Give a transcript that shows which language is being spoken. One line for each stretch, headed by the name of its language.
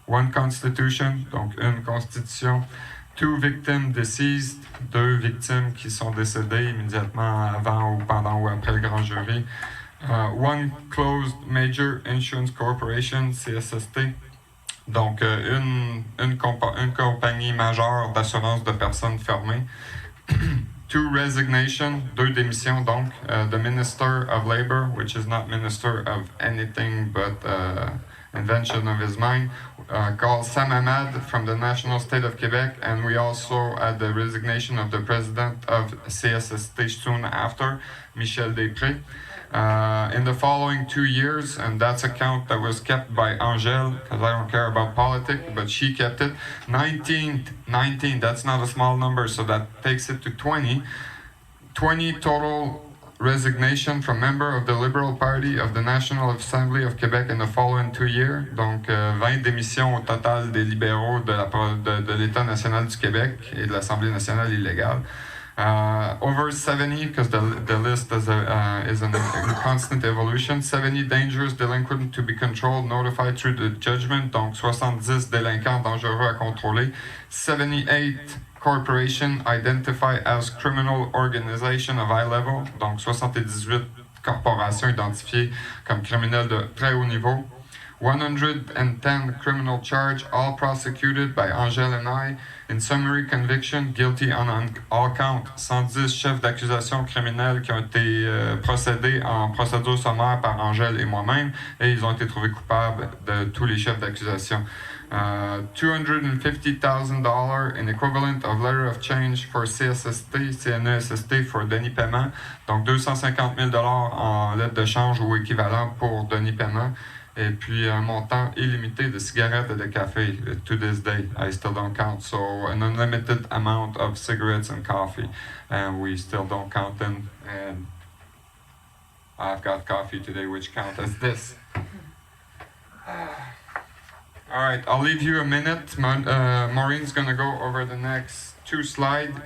English: 1 constitution,
French: donc une constitution.
English: 2 victims deceased,
French: 2 victimes qui sont décédées immédiatement avant ou pendant ou après le grand jury.
English: 1 closed major insurance corporation,
French: CSST, donc une compagnie majeure d'assurance de personnes fermées.
English: 2 resignations,
French: 2 démissions donc.
English: The Minister of Labor, which is not Minister of anything but invention of his mind, called Sam Ahmad from the National State of Quebec, and we also had the resignation of the President of CSST soon after, Michel Després. In the following 2 years, and that's a count that was kept by Angèle, because I don't care about politics, but she kept it. 19, that's not a small number, so that takes it to 20. 20 total resignation from member of the Liberal Party of the National Assembly of Quebec in the following 2 years.
French: Donc, 20 démissions au total des libéraux de l'État national du Québec et de l'Assemblée nationale illégale.
English: Over 70, because the list is in constant evolution, 70 dangerous delinquents to be controlled, notified through the judgment,
French: donc 70 délinquants dangereux à contrôler,
English: 78 corporations identified as criminal organization of high level,
French: donc 78 corporations identifiées comme criminelles de très haut niveau,
English: 110 criminal charges, all prosecuted by Angèle and I. In summary conviction, guilty on all counts.
French: 110 chefs d'accusation criminels qui ont été procédés en procédure sommaire par Angèle et moi-même, et ils ont été trouvés coupables de tous les chefs d'accusation.
English: $250,000 in equivalent of letter of change for CNESST for Denis Paiement.
French: Donc 250 000 $ en lettre de change ou équivalent pour Denis Paiement. Et puis un montant illimité de cigarettes et de café.
English: To this day, I still don't count. So an unlimited amount of cigarettes and coffee, and we still don't count them. And I've got coffee today, which counts as this. All right, I'll leave you a minute. Maureen's gonna go over the next 2 slides.